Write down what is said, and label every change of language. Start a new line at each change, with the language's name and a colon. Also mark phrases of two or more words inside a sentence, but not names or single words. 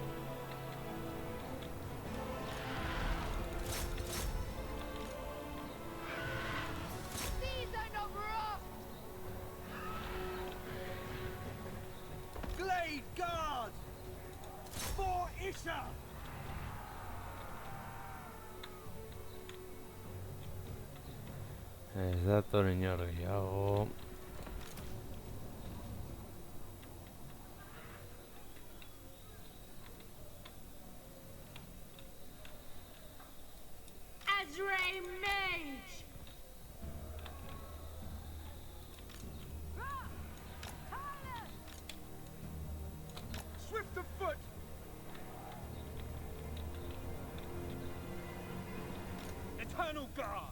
English: Season of wrath! Glade Guard! For Isha!
Basque: Ez dator inor gehiago...
English: Azrae Mage. Swift of foot! Eternal Guard!